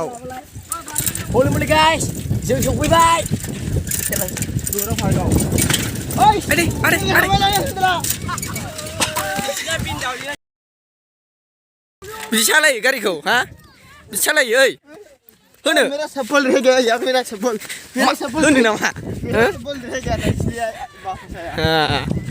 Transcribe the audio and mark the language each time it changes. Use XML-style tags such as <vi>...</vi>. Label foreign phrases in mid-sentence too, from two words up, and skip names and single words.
<en>hello guys</en> <brx>जों सफैबाय बिदि सालायो गारिखौ हा बिदि सालायो ओइ होनो</brx> <hi>मेरा चप्पल रह गया यार मेरा चप्पल</hi> <brx>होनो नामा</brx> <hi>चप्पल रह गया था इसलिए वापस आया</hi>